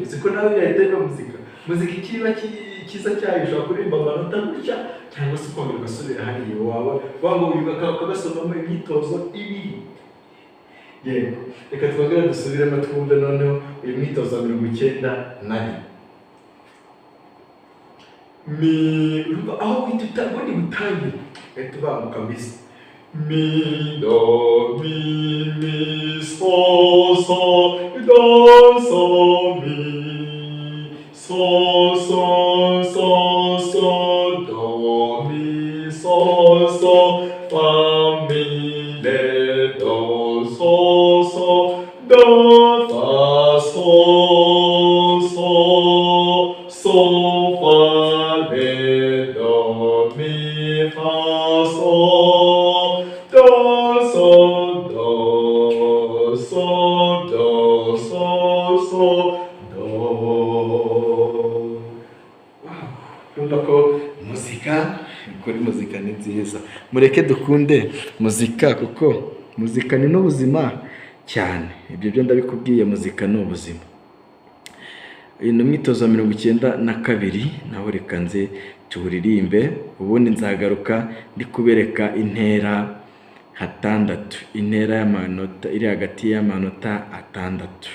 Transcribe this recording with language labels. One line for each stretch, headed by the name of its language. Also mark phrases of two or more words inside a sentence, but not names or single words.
Kinyarwanda: Uzi ko nawe yahita iba muzika ikiba cyiza cyayo, ushobora kuririmba amanota gutya, cyangwa se ukongera ugasubira hariya, waba ukagasomamo imyitozo ibiri. Yego, reka twongere dusubiremo twumve noneho uyu mwitozo wa 91. Mi, aho wita utabona gutangire gahita ubanguka mbese. Mi, do, mi, so, do, mi, so, do, mi, fa, mi, do, do, fa, fa, fa re do mi fa sol do sol do sol do sol sol do. Urumva ko muzika kuri muzika ni nziza, mureke dukunde muzika kuko muzika ni n'ubuzima cyane. Ibyo byo ndabikubwiye, muzika ni ubuzima. Ino myitozo wa 92 naho reka nze tuwuririmbe, ubundi nzagaruka ndi kubereka intera hatandatu, intera y'amanota iri hagati y'amanota atandatu.